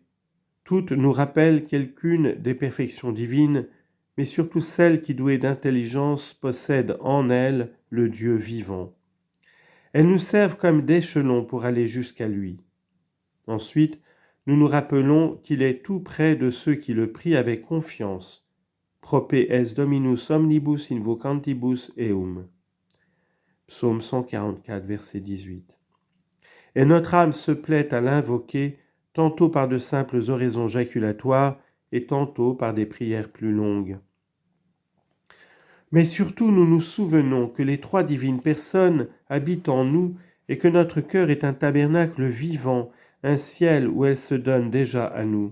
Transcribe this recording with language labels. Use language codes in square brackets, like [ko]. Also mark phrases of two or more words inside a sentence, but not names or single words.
[fr] Toutes nous rappellent quelqu'une des perfections divines, mais surtout celle qui, douée d'intelligence, possède en elle le Dieu vivant. Elles nous servent comme d'échelons pour aller jusqu'à lui. Ensuite, nous nous rappelons qu'il est tout près de ceux qui le prient avec confiance. [la] Prope est Dominus omnibus invocantibus eum. [fr] Psaume 144, verset 18. Et notre âme se plaît à l'invoquer, tantôt par de simples oraisons jaculatoires et tantôt par des prières plus longues. Mais surtout, nous nous souvenons que les trois divines personnes habitent en nous et que notre cœur est un tabernacle vivant, un ciel où elles se donnent déjà à nous.